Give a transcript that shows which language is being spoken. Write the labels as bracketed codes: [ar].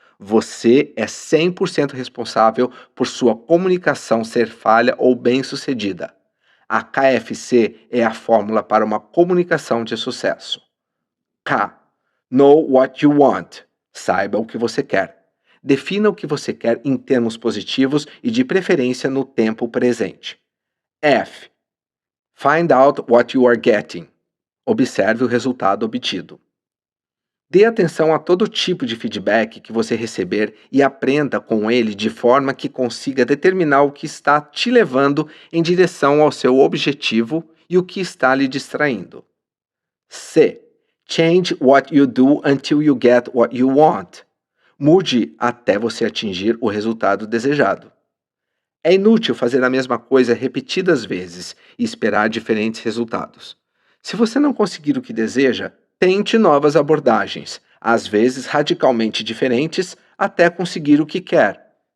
[pt] Você é 100% responsável por sua comunicação ser falha ou bem-sucedida. A KFC é a fórmula para uma comunicação de sucesso. K. [en] Know what you want. [pt] Saiba o que você quer. Defina o que você quer em termos positivos e de preferência no tempo presente. F. [en] Find out what you are getting. [pt] Observe o resultado obtido. Dê atenção a todo tipo de feedback que você receber e aprenda com ele de forma que consiga determinar o que está te levando em direção ao seu objetivo e o que está lhe distraindo. C. [en] Change what you do until you get what you want. [pt] Mude até você atingir o resultado desejado. É inútil fazer a mesma coisa repetidas vezes e esperar diferentes resultados. Se você não conseguir o que deseja, tente novas abordagens, às vezes radicalmente diferentes, até conseguir o que quer.